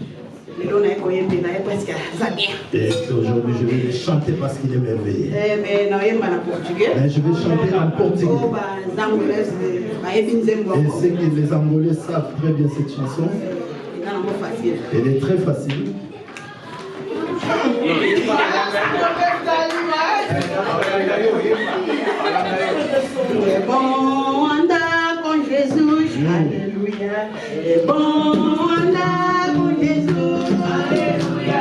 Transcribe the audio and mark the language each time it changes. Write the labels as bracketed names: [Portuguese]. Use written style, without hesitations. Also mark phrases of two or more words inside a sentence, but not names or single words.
[French] Et aujourd'hui, je vais le chanter parce qu'il est merveilleux. Mais je vais chanter en portugais. Et ceux qui les Angolais savent très bien cette chanson. Elle est très facile. [Portuguese] É bom andar com Jesus, aleluia. É bom andar com Jesus, aleluia.